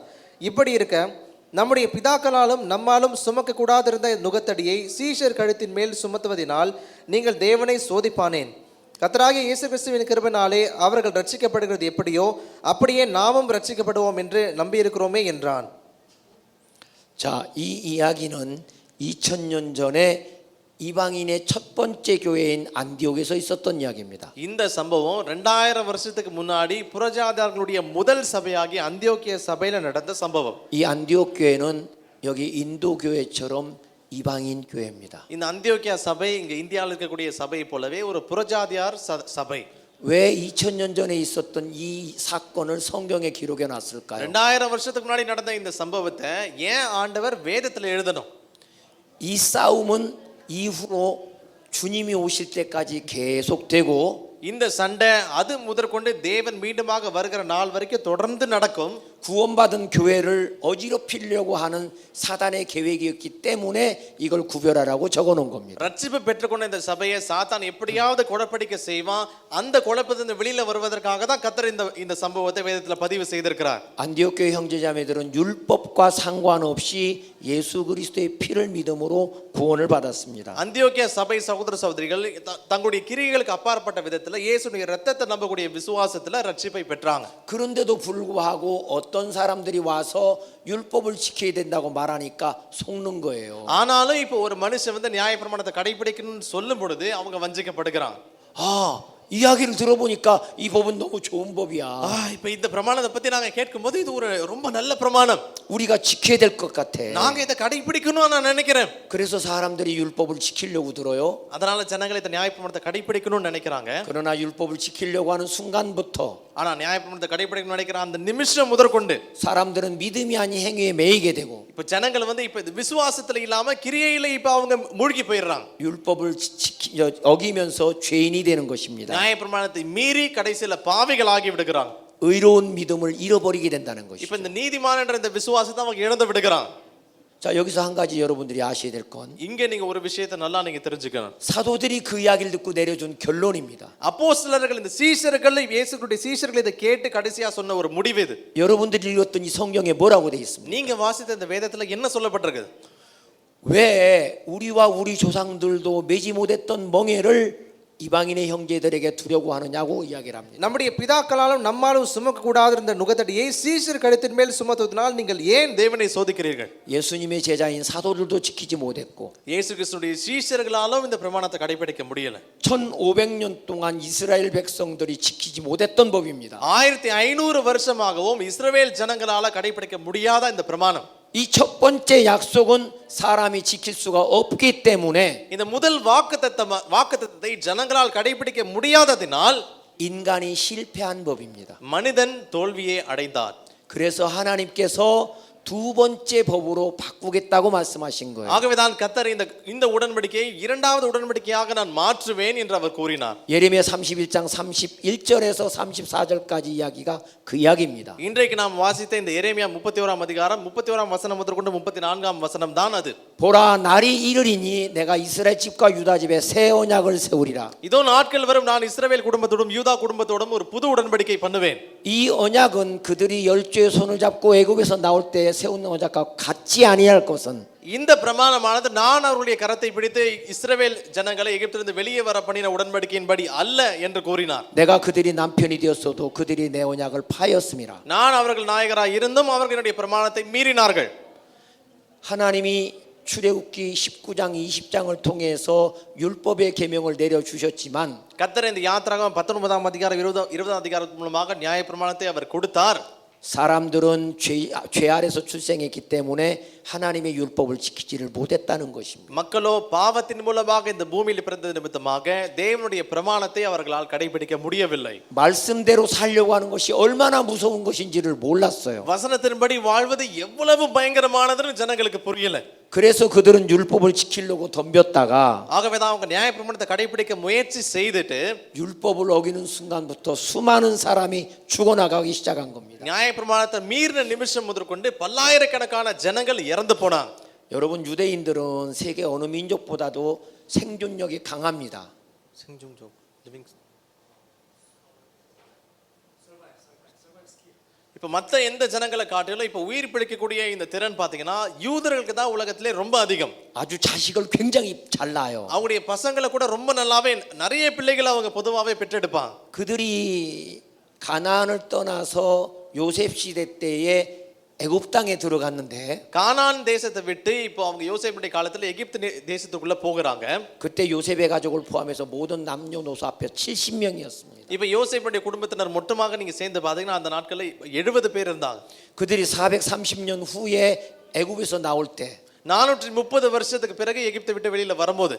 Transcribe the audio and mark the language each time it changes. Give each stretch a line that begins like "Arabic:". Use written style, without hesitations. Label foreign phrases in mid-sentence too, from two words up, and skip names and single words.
Tamil: இப்படி இருக்க நம்முடைய பிதாக்களாலும் நம்மாலும் சுமக்க கூடாதிருந்த நுகத்தடியை சீஷர் கழுத்தின் மேல் சுமத்துவதினால் நீங்கள் தேவனை சோதிப்பானேன். கர்த்தராகிய இயேசு கிறிஸ்துவின் கிருபையினாலே அவர்கள் ரட்சிக்கப்படுகிறது எப்படியோ அப்படியே நாமும் ரட்சிக்கப்படுவோம் என்று நம்பியிருக்கிறோமே என்றான்.
Korean: 자, 이 이야기는 2000년 전에 이방인의 첫 번째 교회인 안디옥에서 있었던 이야기입니다.
Tamil: இந்த சம்பவம் 2000 வருஷத்துக்கு முன்னாடி புறஜாதியார்களுடைய முதல் சபையாகிய அந்தியோக்கிய சபையில நடந்த சம்பவம்.
Korean: 이 안디옥 교회는 여기 인도 교회처럼 이방인 교회입니다.
Tamil: இந்த அந்தியோக்கியா சபை இங்க இந்தியாவில் இருக்கக்கூடிய சபை போலவே ஒரு புறஜாதியார் சபை.
Korean: 왜 2000년 전에 있었던 이 사건을 성경에 기록해 놨을까요?
Tamil: 2000 வருஷத்துக்கு முன்னாடி நடந்த இந்த சம்பவத்தை ஏன் ஆண்டவர் வேதத்துல எழுதணும்?
Korean: 이 싸움은 이후로 주님이 오실 때까지 계속되고
Tamil: இந்த சண்டை அது முதற்கொண்டு தேவன் மீண்டுமாக வருகிற நாள் வரைக்கும் தொடர்ந்து நடக்கும்.
Korean: 구원받은 교회를 어지럽히려고 하는 사단의 계획이었기 때문에 이걸 구별하라고 적어 놓은 겁니다.
Tamil: ரட்சிப்பு பெற்றுக்கொண்ட இந்த சபையை சாத்தான் எப்படியாவது குழப்படிக்க செய்வான். அந்த குழப்பத்திலிருந்து வெளியில வருவதற்காக தான் கர்த்தர் இந்த சம்பவத்தை வேதத்துல பதிவு செய்திருக்கிறார்.
Korean: 안디옥 교회 형제자매들은 율법과 상관없이 예수 그리스도의 피를 믿음으로 구원을 받았습니다.
Tamil: அந்தியோக்கியா சபை சகோதர சகோதரிகள் தங்களுடைய கிரியைகளுக்கு அப்பாற்பட்ட விதத்துல இயேசுவின் இரத்தத்தை நம்பக்கூடிய விசுவாசத்துல ரட்சிப்பை பெற்றாங்க.
Korean: 그런데도 불구하고 어떤 사람들이 와서 율법을 지켜야 된다고 말하니까 속는 거예요.
Tamil: ஆனாலும் இப்போ ஒரு மனுஷன் வந்து நியாயப்பிரமாணத்தை கடைபிடிக்கணும்னு சொல்லும் பொழுது அவங்க வஞ்சிக்கப்படுகிறாங்க.
Korean: 이야기를 들어보니까 이 법은 너무 좋은 법이야.
Tamil: இப்போ இந்த பிரமாணத்தை பத்தி நாங்க கேட்கும்போது இது ஒரு ரொம்ப நல்ல பிரமாணம்.
Korean: 우리가 지켜야 될 것 같아.
Tamil: நாங்க இதை கடைபிடிக்கணும்னு நான் நினைக்கிறேன்.
Korean: 그래서 사람들이 율법을 지키려고 들어요.
Tamil: அதனால ஜனங்கள் இந்த நியாயப்பிரமாணத்தை கடைபிடிக்கணும்னு நினைக்கிறாங்க.
Korean: 그러나 율법을 지키려고 하는 순간부터
Tamil: ஆனா நியாயப்பிரமாணத்தை கடைபிடிக்கணும்னு நினைக்கிற அந்த நிமிஷம் முதற்கொண்டு
Korean: 사람들은 믿음이 아닌 행위에 매이게 되고
Tamil: இப்போ ஜனங்கள் வந்து இப்போ விசுவாசத்துல இல்லாம கிரியையில இப்போ அவங்க மூழ்கி போயிடுறாங்க.
Korean: 율법을 어기면서 죄인이 되는 것입니다.
Tamil: நியாயப்பிரமாணத்தை மீறி கடைசியில பாவிகளாகி விடுகிறாங்க.
Korean: 의로운 믿음을 잃어버리게 된다는
Tamil: இப்போ
Korean: 것이죠.
Tamil: இந்த நீதிமான் என்ற இந்த விசுவாசத்தை அவங்க இழந்து விடுகிறாங்க.
Korean: 자, 여기서 한 가지 여러분들이 아셔야 될 건
Tamil: இங்க நீங்க ஒரு விஷயத்தை நல்லா நீங்க தெரிஞ்சுக்கணும்.
Korean: 사도들이 그 이야기를 듣고 내려준 결론입니다.
Tamil: அப்போஸ்தலர்கள் இந்த சீஷர்கள் இயேசுவுடைய சீஷர்கள் இதை கேட்டு கடைசியா சொன்ன ஒரு முடிவு இது.
Korean: 여러분들이 읽었던 이 성경에 뭐라고 돼 있습니까?
Tamil: நீங்க வாசித்த இந்த வேதத்துல என்ன சொல்லப்பட்டிருக்குது?
Korean: 왜 우리와 우리 조상들도 매지 못했던 멍에를 이방인의 형제들에게 두려고 하느냐고 이야기를 합니다.
Tamil: நம்முடைய பிதாக்களாலும் நம்மாலும் சுமக்க கூடாதிருந்த நுகத்தடியை சீஷர் கழுத்தின் மேல் சுமத்துவதனால் நீங்கள் ஏன் தேவனை சோதிக்கிறீர்கள்?
Korean: 예수님의 제자인 사도들도 지키지 못했고
Tamil: இயேசு கிறிஸ்துவின் சீஷர்களாலும் இந்த பிரமாணத்தை கடைபிடிக்க முடியல.
Korean: 1500년 동안 이스라엘 백성들이 지키지 못했던 법입니다.
Tamil: 1500 வருஷமாகவும் இஸ்ரவேல் ஜனங்களால கடைபிடிக்க முடியாத இந்த பிரமாணம்.
Korean: 이 첫 번째 약속은 사람이 지킬 수가 없기 때문에
Tamil: இந்த முதல் வாக்குத்தத்தத்தை ஜனங்களால் கடைபிடிக்க முடியாததினால்
Korean: 인간이 실패한 법입니다.
Tamil: மனிதன் தோல்வியை அடைந்தார்.
Korean: 그래서 하나님께서 두 번째 법으로 바꾸겠다고 말씀하신 거예요.
Tamil: ஆகவேதான் கர்த்தர் இந்த உடன்படிக்கையை இரண்டாவது உடன்படிக்கையாக நான் மாற்றுவேன் என்று அவர் கூறினார்.
Korean: 예레미야 31장 31절에서 34절까지 이야기가 그 이야기입니다.
Tamil: இன்றைக்கு நாம் வாசித்த இந்த எரேமியா 31ஆம் அதிகாரம் 31ஆம் வசனம் முதற்கொண்டு 34ஆம் வசனம் தான் அது.
Korean: 보라 날이 이르리니 내가 이스라엘 집과 유다 집에 새 언약을 세우리라.
Tamil: இதோ நாட்கள் வரும் நான் இஸ்ரவேல் குடும்பத்தோடும் யூதா குடும்பத்தோடும் ஒரு புது உடன்படிக்கை பண்ணுவேன்.
Korean: 이 언약은 그들이 열조의 손을 잡고 애굽에서 나올 때 세운 언약과 같지 아니할 것은
Tamil: இந்த பிரமாணமானது நான் அவருடைய கரத்தை பிடித்து இஸ்ரவேல் ஜனங்களை எகிப்திலிருந்து வெளியே வர பண்ணின உடன்படிக்கையின்படி அல்ல என்று கூறினார்.
Korean: 내가 그들이 남편이 되었어도 그들이 내 언약을 파였음이라.
Tamil: நான் அவர்கள் நாயகராய் இருந்தும் அவர்களுடைய பிரமாணத்தை மீறினார்கள்.
Korean: 하나님이 출애굽기 19장 20장을 통해서 율법의 계명을 내려 주셨지만
Tamil: கர்த்தர் இந்த யாத்திராகமம் 19ஆம் அதிகாரம் 20ஆம் அதிகாரம் மூலமாக நியாயப்பிரமாணத்தை அவர் கொடுத்தார்.
Korean: 사람들은 죄 아래서 출생했기 때문에 하나님의 율법을 지키지를 못했다는 것입니다.
Tamil: மக்களோ பாவத்தின் மூலமாக இந்த பூமியில் பிறந்த நிமித்தமாக தேவனுடைய பிரமாணத்தை அவர்களால் கடைபிடிக்க முடியவில்லை.
Korean: 말씀대로 살려고 하는 것이 얼마나 무서운 것인지를 몰랐어요.
Tamil: வசனத்தின்படி வாழ்வது எவ்வளவு பயங்கரமானதுன்னு ஜனங்களுக்கு புரியல.
Korean: 그래서 그들은 율법을 지키려고 덤볐다가
Tamil: ஆகவேதான் அவங்க நியாயப்பிரமாணத்தை கடைபிடிக்க முயற்சி செய்துட்டு
Korean: 율법을 어기는 순간부터 수많은 사람이 죽어나가기 시작한 겁니다.
Tamil: நியாயப்பிரமாணத்தை மீறின நிமிஷம் முதற்கொண்டு பல்லாயிரக்கணக்கான ஜனங்கள் இறந்து போனாங்க.
Korean: 여러분 유대인들은 세계 어느 민족보다도 생존력이 강합니다.
Tamil: 생존적 இப்போ மற்ற எந்த ஜனங்களை காட்டிலும் இப்போ உயிர் பிழைக்கக்கூடிய இந்த திறன் பார்த்தீங்கன்னா யூதர்களுக்கு தான் உலகத்திலே ரொம்ப அதிகம்.
Korean: 아주 자식을 굉장히 잘 낳아요.
Tamil: அவங்களுடைய பசங்களை கூட ரொம்ப நல்லாவே நிறைய பிள்ளைகளை அவங்க பொதுவாகவே பெற்றெடுப்பாங்க.
Korean: 그들이 가나안을 떠나서 요셉 시대 때에 애굽 땅에 들어갔는데
Tamil: கானான் தேசத்தை விட்டு இப்போ அவங்க யோசேப்புடைய காலத்துல எகிப்து தேசத்துக்குள்ள போகிறாங்க.
Korean: 그때 요셉의 가족을 포함해서 모든 남녀노소 합해 70명이었습니다.
Tamil: இப்போ யோசேப்புடைய குடும்பத்தினர் மொத்தமாக நீங்க சேர்ந்து பாத்தீங்கன்னா அந்த நாட்கள்ல 70 பேர் இருந்தாங்க.
Korean: 그들이 430년 후에 애굽에서 나올 때
Tamil: 430 வருஷத்துக்கு பிறகு எகிப்தை விட்டு வெளியில வரும்போது